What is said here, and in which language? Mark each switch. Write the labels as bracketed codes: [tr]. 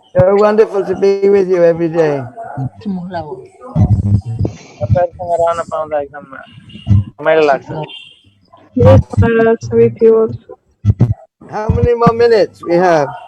[en] So wonderful to be with you every day. [ne] तपाईँहरूसँग रहन पाउँदा एकदम रमाइलो लाग्छ। [en] Yes, Maharaj, with you also. How many more minutes we have?